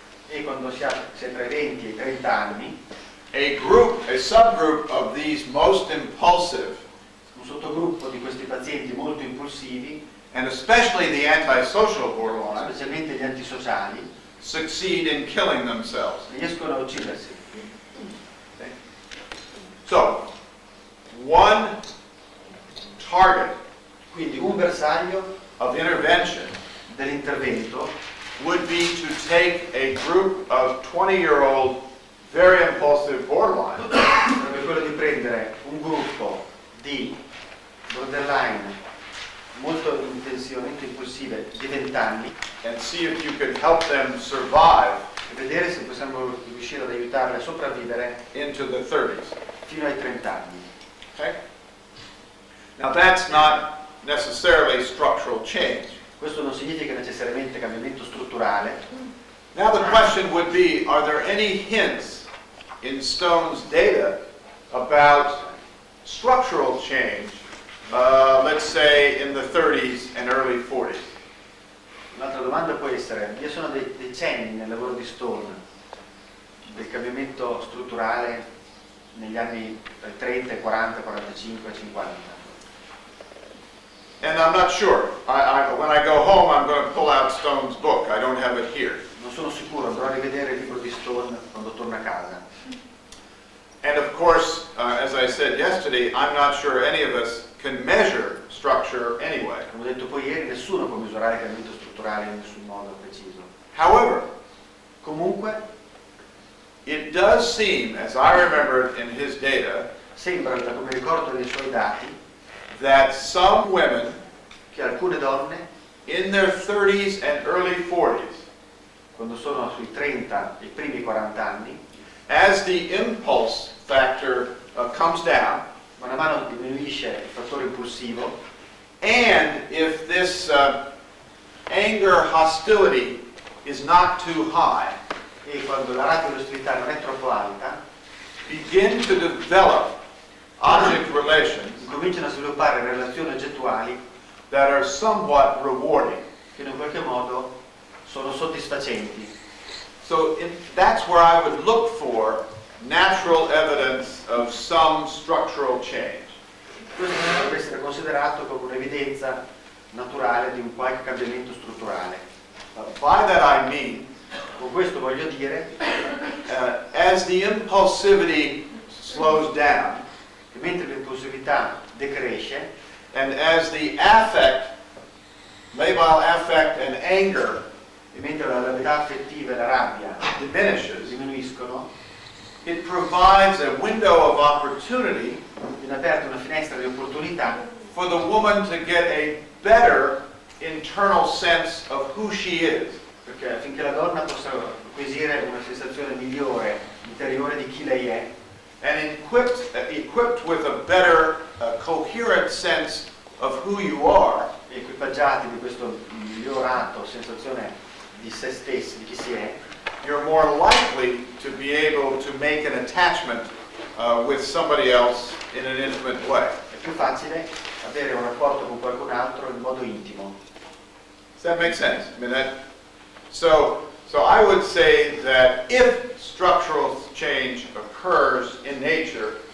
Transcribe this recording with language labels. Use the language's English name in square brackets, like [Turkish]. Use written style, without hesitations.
[Italian] E quando si è tra i 20 e i 30 anni, [English] a subgroup of these most impulsive, [Italian] un sottogruppo di questi pazienti molto impulsivi, [English] and especially the antisocial borderline, [Italian] specialmente gli antisociali, [English] succeed in killing themselves. [Italian] riescono a uccidersi. [English] So, one target [Italian] Quindi un bersaglio [English] of intervention [Italian] dell'intervento [English] would be to take a group of 20-year-old, very impulsive borderline [Italian] sarebbe quello di prendere un gruppo di borderline molto intensivamente impulsive di 20 anni [English] and see if you could help them survive [Italian] e vedere se possiamo riuscire ad aiutarle a sopravvivere [English] into the 30s. [Italian] fino ai 30 anni. [English] Okay? Now that's not necessarily structural change. [Italian] Questo non significa necessariamente cambiamento strutturale. [English] Now the question would be, are there any hints in Stone's data about structural change, let's say in the 30s and early 40s? [Italian] Un'altra domanda può essere, vi sono dei cenni nel lavoro di Stone del cambiamento strutturale negli anni 30, 40, 45, 50? [English] And I'm not sure. When I go home, I'm going to pull out Stone's book. I don't have it here. [Italian] Non sono sicuro, andrò a rivedere il libro di Stone quando torno a casa. [English] And of course, as I said yesterday, I'm not sure any of us can measure structure anyway. [Italian] Come ho detto poi ieri, nessuno può misurare il cambiamento strutturale in nessun modo preciso. [English] However, [Italian] Comunque, [English] it does seem, as I remember it in his data, [Italian] sembra, da come ricordo dei suoi dati, [English] that some women [Italian] che alcune donne, [English] in their 30s and early 40s, [Italian] quando sono sui 30 e i primi 40 anni, [English] as the impulse factor comes down, [Italian] man mano diminuisce il fattore impulsivo, [English] and if this anger hostility is not too high, [Italian] e quando la ratio di ostilità non è troppo alta, [English] begin to develop object relations [Italian] cominciano a sviluppare relazioni oggettuali [English] that are somewhat rewarding. [Italian] che in qualche modo sono soddisfacenti. [English] So that's where I would look for natural evidence of some structural change. [Italian] Questo dovrebbe essere considerato come un'evidenza naturale di un qualche cambiamento strutturale. [English] By that I mean, [Italian] Con questo voglio dire [English] as the impulsivity slows down, [Italian] che mentre l'impulsività decresce [English] and as the affect, labile affect and anger [Italian] e mentre la gravità affettiva e la rabbia [English] diminishes, [Italian] diminuiscono, [English] it provides a window of opportunity [Italian] viene aperta una finestra di opportunità [English] for the woman to get a better internal sense of who she is. [Italian] perché affinché la donna possa acquisire una sensazione migliore, interiore di chi lei è, [English] And equipped with a better, coherent sense of who you are, [Italian] equipaggiati di questo migliorato sensazione di se stessi, di chi si è, [English] you're more likely to be able to make an attachment with somebody else in an intimate way. [Italian] è più facile avere un rapporto con qualcun altro in modo intimo. [English] Does that make sense? I mean so I would say that if structural change occurs in nature,